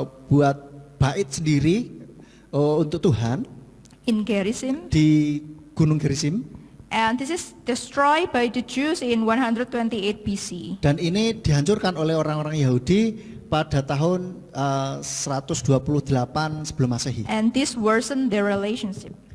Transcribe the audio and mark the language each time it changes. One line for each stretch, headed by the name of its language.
Indonesian: Buat bait sendiri untuk Tuhan
English: In Gerizim.
Indonesian: di Gunung Gerizim.
English: And this is destroyed by the Jews in 128 BC.
Indonesian: Dan ini dihancurkan oleh orang-orang Yahudi pada tahun 128 sebelum Masehi.
English: And this worsened their relationship.